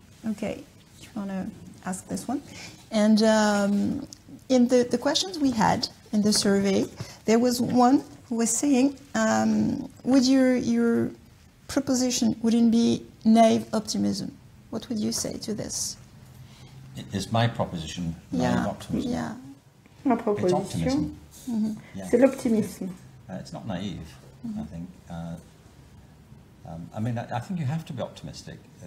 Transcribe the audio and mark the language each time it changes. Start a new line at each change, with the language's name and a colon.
English: Okay. Want to ask this one. And in the questions we had in the survey, there was one who was saying, would your proposition wouldn't be naive optimism? What would you say to this? Is my proposition naive optimism? Yeah.
French: Ma proposition, c'est l'optimisme.
English: It's not naive, I think. I mean, I think you have to be optimistic.